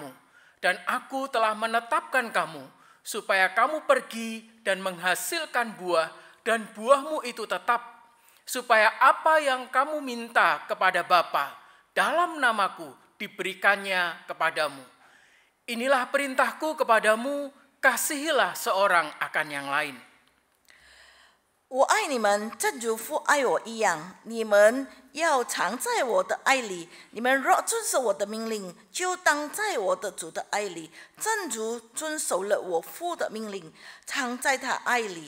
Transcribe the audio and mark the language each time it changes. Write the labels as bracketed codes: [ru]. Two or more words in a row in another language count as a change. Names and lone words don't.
[id] Dan aku telah menetapkan kamu, supaya kamu pergi dan menghasilkan buah, dan buahmu itu tetap. Supaya apa yang kamu minta kepada Bapa dalam namaku diberikannya kepadamu. Inilah perintahku kepadamu, kasihilah seorang akan yang lain. [zh] 我爱你们，正如父爱我一样，你们要常在我的爱里。你们若遵守我的命令，就当在我的主的爱里，正如遵守了我父的命令，常在他爱里。